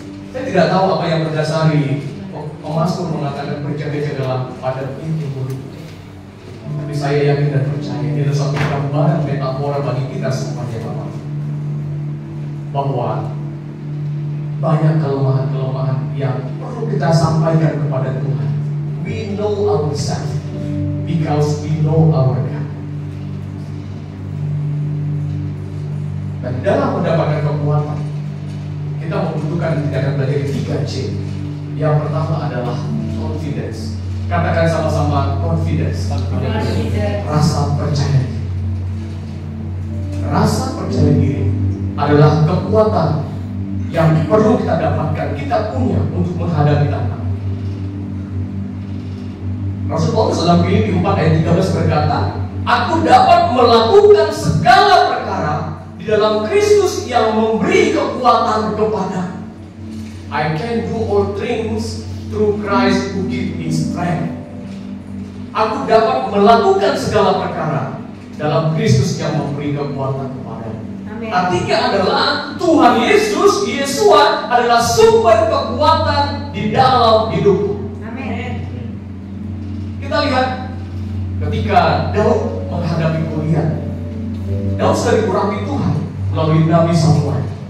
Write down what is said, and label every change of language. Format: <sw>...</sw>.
<id>Saya tidak tahu apa yang mendasari Mazmur mengatakan berjaga-jagalah pada pintu mulut. Tapi saya yakin dan percaya ini adalah satu gambaran metafora bagi kita semuanya, Bapak, bahwa banyak kelemahan-kelemahan yang perlu kita sampaikan kepada Tuhan.</id> <en>We know ourselves because we know our God.</en> <id>Dan dalam mendapatkan kekuatan, kita membutuhkan tindakan belajar 3C. Yang pertama adalah confidence. Katakan sama-sama confidence. Rasa percaya diri. Rasa percaya diri adalah kekuatan yang perlu kita dapatkan, kita punya untuk menghadapi tantangan. Rasul Paulus dalam Filipi 4 ayat 13 berkata, aku dapat melakukan segala perkara di dalam Kristus yang memberi kekuatan kepada.</id> <en>I can do all things through Christ who gives me strength.</en> <id>Aku dapat melakukan segala perkara dalam Kristus yang memberi kekuatan kepada. Artinya adalah Tuhan Yesus, Yesua adalah sumber kekuatan di dalam hidupku. Amin. Kita lihat ketika Daud menghadapi Goliat, Daud sudah diurapi Tuhan melalui Nabi Samuel.</id>